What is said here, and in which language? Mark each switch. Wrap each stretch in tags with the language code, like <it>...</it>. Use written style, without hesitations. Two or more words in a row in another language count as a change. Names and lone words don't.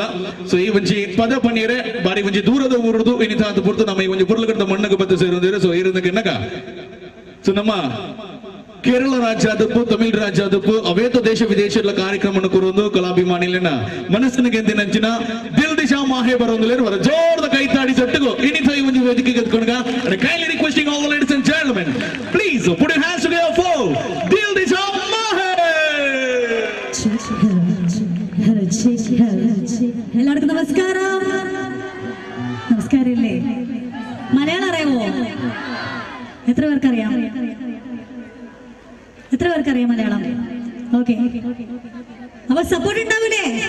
<tcy>ಸೊ ಈ ಒಂಜಿ ಪದ ಪನ್ನೀರೆ ಬಾರಿ ಒಂಜಿ ದೂರದ ಊರುದು ಇನ್ನಿತ ಅಂತ ಪುರ್ತು ನಮ್ಮ ಈ ಒಂಜಿ ಬುರ್ಲಗಡ್ಡ ಮಣ್ಣಗೆ ಬದ್ದು ಸೇರಿದ್ರೆ. ಸೊ ಇರೋದಕ್ಕೆ ನಗ ಸೊ ನಮ್ಮ ಕೇರಳ ರಾಜ್ಯ ಆದಪ್ಪು ತಮಿಳ್ ರಾಜ್ಯ ಆದಪ್ಪು ಅವೇತ ದೇಶ ವಿದೇಶದ ಕಾರ್ಯಕ್ರಮ ಕೊರೊಂದು ಕಲಾಭಿಮಾನಿಲಿನ ಮನಸ್ಸಿನ ಗೆದ್ದಿ ನಂಚಿನ ದಿಲ್ ದಿಶಾ ಮಾಹೆ ಬರೋಂದಿಲ್ಲ ವರ ಜೋರದ ಕೈತಾಡಿ ಸೊಟ್ಟಿಗೂ ಇನ್ನಿತ ಈ ಒಂದು ವೇದಿಕೆ ಗೆದ್ಕೊಂಡಾಗ ಕೈಲಿ</tcy> <en>requesting all the ladies and gentlemen please put your hands together for</en> <tcy>ದಿಲ್ ದಿಶಾ ಮಾಹೆ.</tcy> <ml>എല്ലാവർക്കും നമസ്കാരം. നമസ്കാരം ഇല്ലേ? മലയാളം അറിയാമോ? എത്ര പേർക്കറിയാം? എത്ര പേർക്കറിയാം മലയാളം? ഓക്കെ, അപ്പൊ സപ്പോർട്ട് ഉണ്ടാവില്ലേ?</ml>